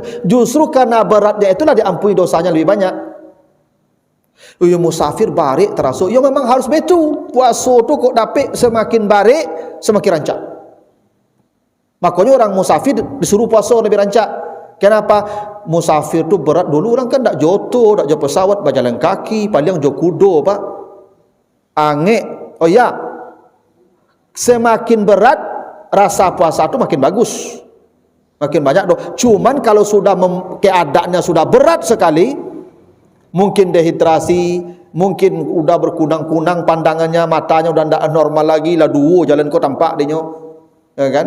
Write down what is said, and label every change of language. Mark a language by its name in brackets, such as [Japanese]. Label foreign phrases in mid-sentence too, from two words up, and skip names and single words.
[Indonesian] Justru karena beratnya itulah diampuni dosanya lebih banyak. Ya musafir barik terasuk, ya memang harus betul. [Minangkabau] Puasa tu kok dapat semakin barik, semakin rancak. [Indonesian] Makanya orang musafir disuruh puasa lebih rancak. [Minangkabau] Kenapa? Musafir tu berat dulu, orang kan tak joto, tak jo pesawat, berjalan kaki, paling jo kudo Pak. Angek. [Indonesian] Oh ya. Semakin berat rasa puasa tu makin bagus. Makin banyak doh. Cuman kalau sudah keadaannya sudah berat sekali, mungkin dehidrasi, mungkin udah berkunang-kunang pandangannya, matanya udah tidak normal lagi, [Minangkabau] lah duo jalan kau tampak dia, [Indonesian] ya kan?